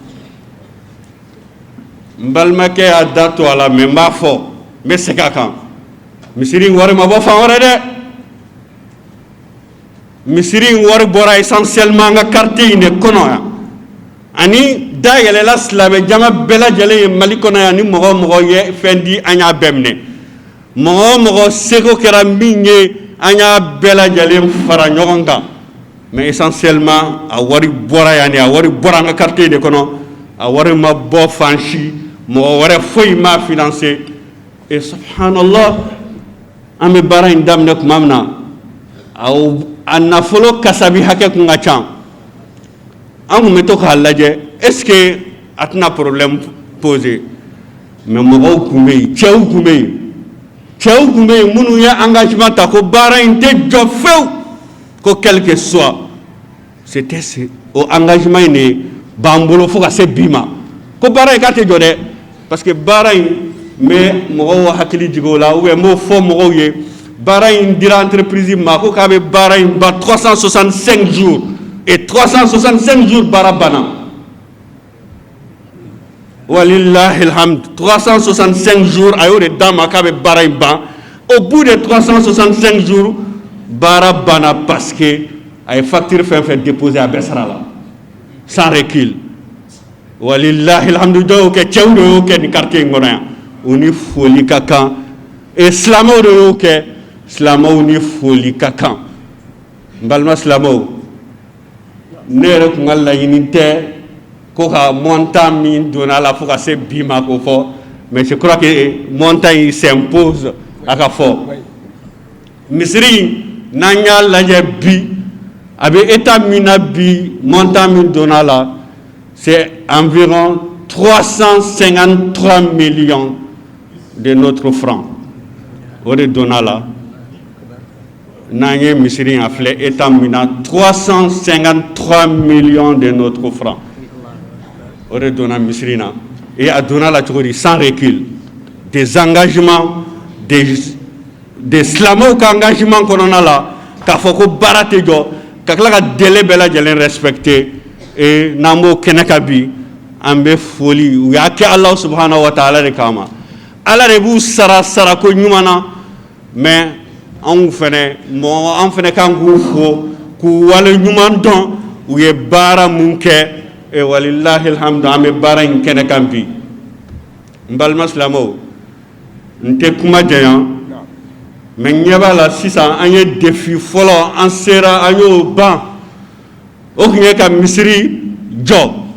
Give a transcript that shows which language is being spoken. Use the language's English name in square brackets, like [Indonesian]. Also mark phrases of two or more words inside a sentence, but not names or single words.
[Bambara] n balimakɛ y'a da to a la mais n b'a fɔ n bɛ segin a kan misiri in wari ma bɔ fan wɛrɛ dɛ misiri in wari bɔra essentiellement an ka quartier in de kɔnɔ yan ani da yɛlɛla silamɛ jama bɛɛ lajɛlen ye mali kɔnɔ yan ni mɔgɔ o mɔgɔ ye fɛn di an y'a bɛɛ minɛ mɔgɔ o mɔgɔ seko kɛra min ye an y'a bɛɛ lajɛlen fara ɲɔgɔn kan mais essentiellement a wari bɔra yan de a wari bɔra an ka quartier de kɔnɔ a wari ma bɔ fan si mɔgɔ wɛrɛ foyi m'a financé et subhanallah an bɛ baara in daminɛ tuma min na a nafolo kasabi hakɛ kun ka ca an kun bɛ to k'a lajɛ [French] est ce que [Bambara] a tɛna [French] problème poser [Bambara] mais mɔgɔw kun bɛ yen cɛw kun bɛ yen minnu ye engagement ta ko baara in tɛ jɔ fewu ko [French] quel que soit c'était [Bambara] o engagement in de b'an bolo fo ka se bi ma ko baara in k'a tɛ jɔ dɛ [French] parce que [Bambara] baara in n bɛ mɔgɔw hakili jigin o la [French] ou bien [Bambara] n b'o fɔ mɔgɔw ye baara in dira entreprise ma ko k'a bɛ baara in ban [French] 365 jours et 365 jours [Bambara] baara banna [Arabic] ولله الحمد [French] 365 jours [Bambara] a y'o de d'a ma k'a bɛ baara in ban [French] au bout de 365 jours [Bambara] baara banna [French] parce que [Bambara] a ye facture fɛn fɛn déposé a bɛɛ sara la [French] sans recul [Arabic] ولله الحمد [Bambara] dɔw y'o kɛ cɛw de y'o kɛ nin quartier in kɔnɔ yan u ni foli ka kan et silamɛw de y'o kɛ silamɛw ni foli ka kan n balima silamɛw ne yɛrɛ tun ka laɲini tɛ ko ka montant min donna la fo ka se bi ma k'o fɔ [French] mais je crois que montant [Bambara] in s'impose a ka fɔ misiri n'an y'a lajɛ bi a bɛ état min na bi montant min donna la [French] c'est environ 353 millions de notre franc [Bambara] o de donna la n'an ye misiri in a filɛ état min na [French] 353 millions de notre franc [Bambara] o de donna misiri na et a donna la cogo di [French] sans recul des engagements des [Bambara] silamɛw ka engagement kɔnɔna la k'a fɔ ko baara tɛ jɔ ka tila ka délai bɛɛ lajɛlen respecter et n'an b'o kɛnɛ kan bi an bɛ foli u y'a kɛ ala [Arabic] سبحانه وتعالى [Bambara] de kama ala de b'u sara sarako ɲuman na mais anw fɛnɛ kan k'u fo k'u wale ɲuman dɔn u ye baara mun kɛ et [Arabic] ولله الحمد [Bambara] an bɛ baara in kɛnɛ kan bi n balima silamɛw n tɛ kuma janya mais ɲɛ b'a la sisan an ye défi fɔlɔ an sera an y'o ban o tun ye ka misiri jɔ